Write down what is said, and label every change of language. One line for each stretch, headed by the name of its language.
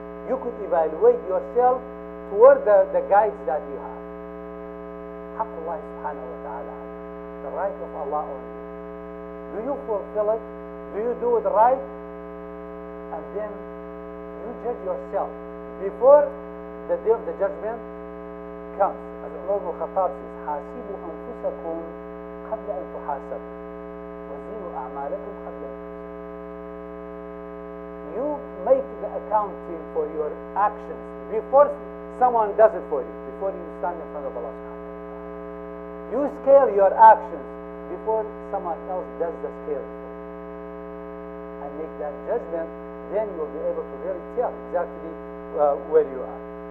English: You could evaluate yourself toward the guides that you have. Haqq Allah subhanahu wa ta'ala, the right of Allah on you. Do you fulfill it? Do you do it right? And then you judge yourself before the day of the judgment comes. As Umar ibn Khattab says,
Arabic: حاسبوا أنفسكم قبل أن تحاسبوا وزنوا أعمالكم قبل أن تحاسبوا.
English: You make the accounting for your actions before someone does it for you, before you stand in front of Allah subhanahu wa ta'ala. You scale your actions before someone else does the scaling for you. And make that judgment, then you will be able to really tell exactly where you are.